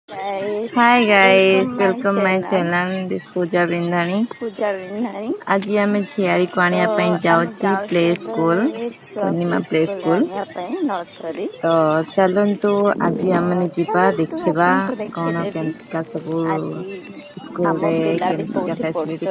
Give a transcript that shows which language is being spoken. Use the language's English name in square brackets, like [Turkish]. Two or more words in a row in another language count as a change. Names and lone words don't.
[English] Guys, Hi guys, welcome my welcome my channel. channel. This Pooja Bindani. ପୂଜା ବିନ୍ଧାଣି [Odia] ଆଜି ଆମେ ଝିଆରୀକୁ ତ ଆଣିବା ପାଇଁ ଆମେ ଯାଉଛି ପ୍ଲେ ଯାଉଛୁ [English] ସ୍କୁଲ [Odia] ଏବେ ପୂର୍ଣ୍ଣିମା ଛୁଆକୁ [English] ପ୍ଲେ ସ୍କୁଲ ସ୍କୁଲ। [Odia] ଆଣିବା ପାଇଁ ନର୍ସରୀ। ତ ଚାଲନ୍ତୁ ଆଜି ତ ଆମେ ଯିବା ଚାଲନ୍ତୁ ଦେଖିବା ଆପଣଙ୍କୁ କଣ ଦେଖେଇଦେବି କେମିତିକା ସବୁ ଆଜି ଆମ ସ୍କୁଲରେ ପିଲାଟି କେମିତିକା କୋଉଠି [English] ଫ୍ୟାସିଲିଟି